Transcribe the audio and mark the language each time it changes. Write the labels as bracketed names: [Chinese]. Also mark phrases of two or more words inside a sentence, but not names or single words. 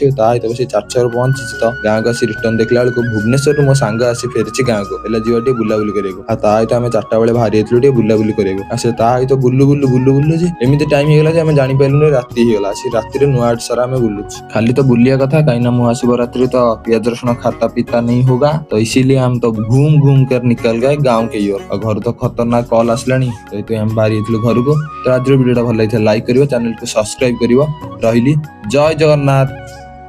[Odia] ତା ସହିତ ସେଇ ଚାରଛଅରେ ପହଞ୍ଚିଛି ତ ଗାଁକୁ ଆସି ରିଟର୍ନ ଦେଖିଲା ବେଳକୁ ଭୁବନେଶ୍ୱରରୁ ମୋ ସାଙ୍ଗ ଆସି ଫେରିଛି ଗାଁକୁ। ହେଲେ ଯିବା ଟିକେ ବୁଲାବୁଲି କରିବାକୁ। ଆଉ ତା ସହିତ ଆମେ 4ଟା ବେଳେ ବାହାରି ଯାଇଥିଲୁ ଟିକେ ବୁଲାବୁଲି କରିବାକୁ। ଆଉ ସେ ତା ସହିତ ବୁଲୁ ଯେ ଏମିତି ଟାଇମ ହେଇଗଲା ଯେ ଆମେ ଜାଣିପାରିଲୁନି ରାତି ହେଇଗଲା। ସେ ରାତିରେ ନୂଆ ଆଡ ସାରା ଆମେ ବୁଲୁଛୁ। ଖାଲି ତ ବୁଲିବା କଥା, କାହିଁକିନା ମହାଶିବରାତ୍ରି ତ ପିଆଜ ରସୁଣ [Hindi] खाता पीता नहीं होगा, तो इसीलिए हम तो घूम घूम कर निकल गए गाँव के ओर। [Odia] ଆଉ ଘରୁ ତ ଖତରନାକ କଲ୍ ଆସିଲାଣି, ସେଇଥିପାଇଁ ଆମେ ବାହାରି ଯାଇଥିଲୁ ଘରକୁ। ତ ଆଜିର ଭିଡିଓଟା ଭଲ ଲାଗିଥିଲା ଲାଇକ୍ କରିବ, ଚ୍ୟାନେଲକୁ ସବସ୍କ୍ରାଇବ କରିବ। ରହିଲି, ଜୟ ଜଗନ୍ନାଥ।